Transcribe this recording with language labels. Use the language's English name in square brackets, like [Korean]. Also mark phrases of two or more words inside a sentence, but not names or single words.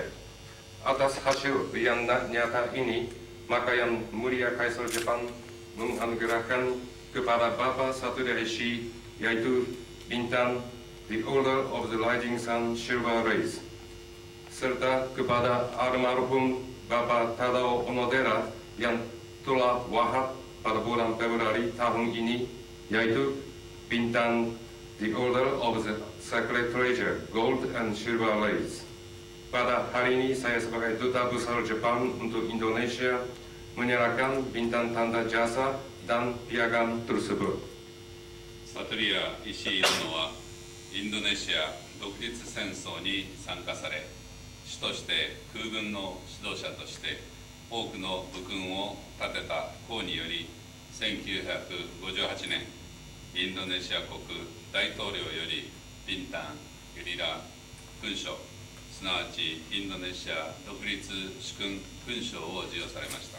[Indonesian] Atas hasil yang nyata ini, maka Yang Mulia Kaisar Jepang menganugerahkan kepada Bapak Satori Ishii yaitu bintang The Order of the Rising Sun Silver Rays, serta kepada almarhum Bapak Tadao Onodera yang telah wafat pada bulan Februari tahun ini yaitu bintang The Order of the Sacred Treasure Gold and Silver Rays. Pada hari ini saya sebagai Duta Besar Jepang untuk Indonesia menyerahkan bintang tanda jasa dan piagam tersebut. [Japanese] サトリア石井殿はインドネシア独立戦争に参加され、主として空軍の指導者として多くの武勲を立てた功により、1958年インドネシア国大統領よりビンタン・ゲリラ勲章、すなわちインドネシア独立主勲勲章を授与されました。